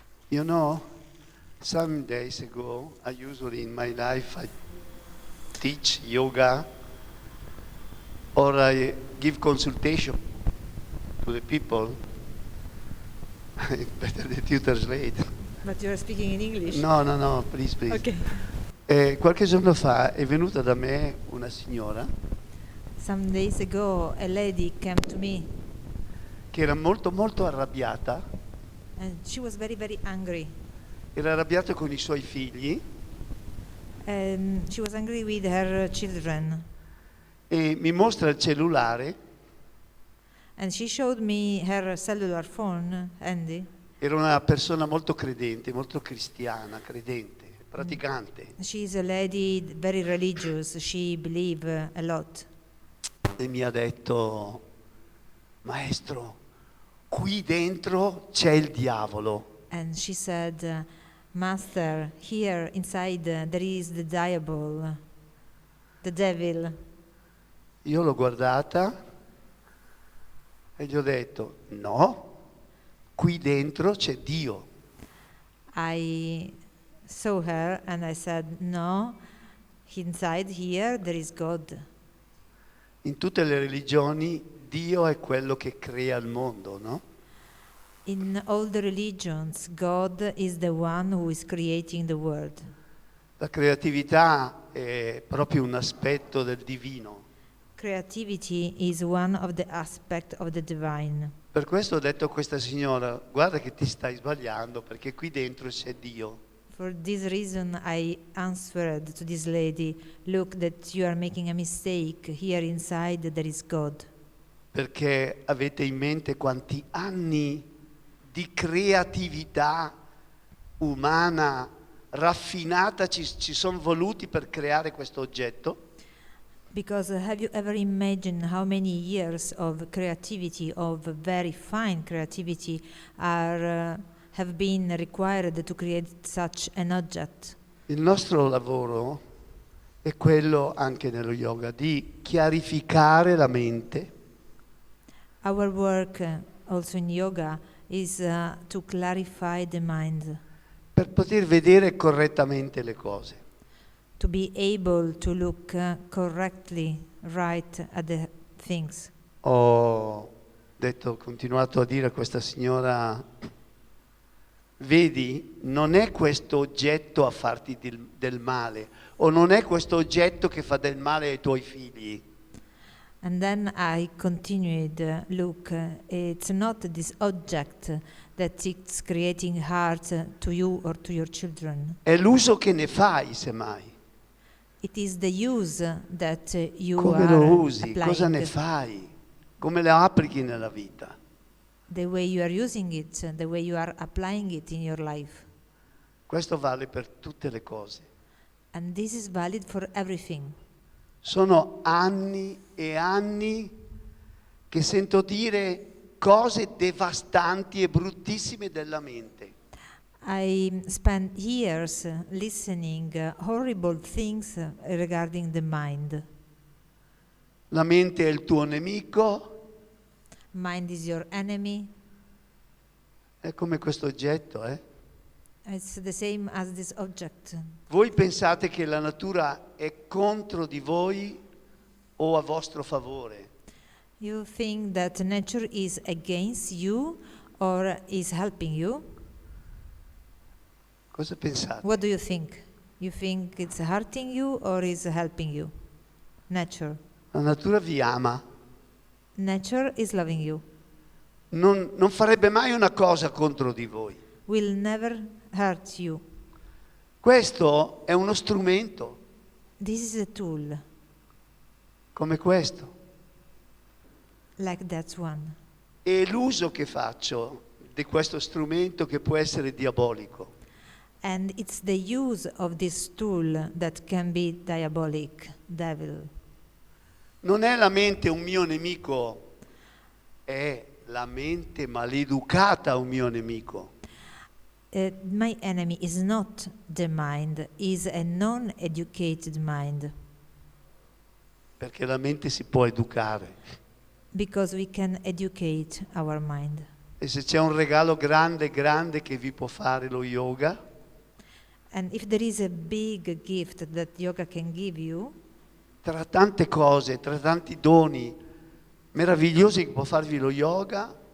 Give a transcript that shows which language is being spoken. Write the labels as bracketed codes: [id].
[en] You know, some days ago, I usually in my life, I teach yoga or I give consultation to the people. Better that you translate. But you are speaking in English? No, please. Okay. [it] Qualche giorno fa è venuta da me una signora [en] Some days ago, a lady came to me [it] che era molto arrabbiata. [en] and she was very, very angry. [it] Era arrabbiata con i suoi figli [en] She was angry with her children. [it] e mi mostra il cellulare. [en] And she showed me her cellular phone, Andy. [it] Era una persona molto credente, molto cristiana, credente, praticante. [en] She is a lady very religious. She believes a lot. [it] E mi ha detto, maestro, qui dentro c'è il diavolo. [en] And she said, Master, here inside there is the devil. [it] Io l'ho guardata e gli ho detto, no, qui dentro c'è Dio. [en] I saw her and I said, no, inside here there is God. [it] In tutte le religioni Dio è quello che crea il mondo, no? [en] In all the religions, God is the one who is creating the world. [it] La creatività è proprio un aspetto del divino. [en] Creativity is one of the aspects of the divine. [it] Per questo ho detto a questa signora, guarda che ti stai sbagliando perché qui dentro c'è Dio. [en] For this reason, I answered to this lady, look, that you are making a mistake. Here inside there is God. [it] Perché avete in mente quanti anni di creatività umana raffinata ci sono voluti per creare questo oggetto? [en] Because have you ever imagined how many years of creativity, of very fine creativity, have been required to create such an object? [it] Il nostro lavoro è quello, anche nello yoga, di chiarificare la mente. [en] Our work also in yoga is to clarify the mind. [it] Per poter vedere correttamente le cose. [en] To be able to look correctly, right at the things. [it] Ho continuato a dire a questa signora, vedi, non è questo oggetto a farti del male, o non è questo oggetto che fa del male ai tuoi figli. [en] And then I continued, look, it's not this object that is creating hurt to you or to your children. [it] È l'uso che ne fai, semmai. [en] It is the use that you [it] Come [en] are [it] lo usi? [en] applying. [it] Cosa ne fai? Come lo applichi nella vita? [en] The way you are using it, the way you are applying it in your life. [it] Questo vale per tutte le cose. [en] And this is valid for everything. [it] Sono anni e anni che sento dire cose devastanti e bruttissime della mente. [en] I spent years listening horrible things regarding the mind. [it] La mente è il tuo nemico. [en] Mind is your enemy. [it] È come questo oggetto, [en] It's the same as this object. [it] Voi pensate che la natura è contro di voi o a vostro favore? [en] You think that nature is against you or is helping you? Cosa pensate? What do you think? You think it's hurting you or is helping you? Nature. [it] La natura vi ama. [en] Nature is loving you. [it] Non farebbe mai una cosa contro di voi. [en] Will never hurt you. [it] Questo è uno strumento. [en] This is a tool. [it] Come questo. [en] Like that one. [it] E l'uso che faccio di questo strumento che può essere diabolico. [en] And it's the use of this tool that can be diabolic, devil. [it] Non è la mente un mio nemico, è la mente maleducata un mio nemico. [en] My enemy is not the mind, is a non-educated mind. [it] Perché la mente si può educare. [en] Because we can educate our mind. [it] E se c'è un regalo grande, grande che vi può fare lo yoga, [en] And if there is a big gift that yoga can give you, [it] tra tante cose, tra tanti doni meravigliosi che può farvi lo yoga,